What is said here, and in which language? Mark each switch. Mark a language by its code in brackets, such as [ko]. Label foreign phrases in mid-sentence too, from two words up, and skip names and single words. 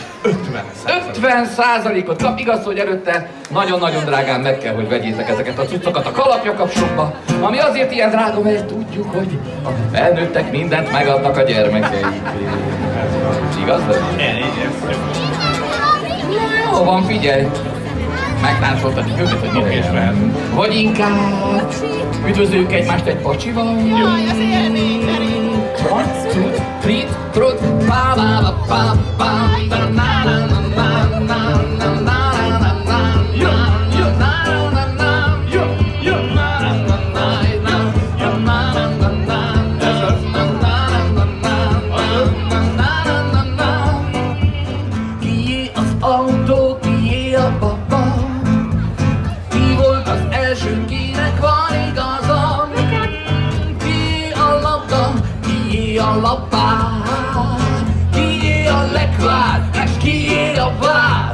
[hu] 50%-ot kap, igaz, hogy előtte nagyon-nagyon drágán meg kell, hogy vegyétek ezeket a cuccokat a kalapjakapsokba, ami azért ilyen drága, mert tudjuk, hogy a felnőttek mindent megadnak a gyermekeikért. Igaz? Jó van, figyelj! Megtáncoltatik őket, hogy mire jön. Vagy inkább üdvözlők egymást egy pacsival. Jaj, az élmény, [en] One, two, three, trut, pa pa pa pa pa, na na na na na na na na na na, yo yo na na na, yo yo na na na na, yo na na na na, na na na. [hu] Kié az autó, kié a papa? Ki volt az első, kinek van igaza? Kié a labda? Kié a lapát? Kié a lekvár? És kié a vár?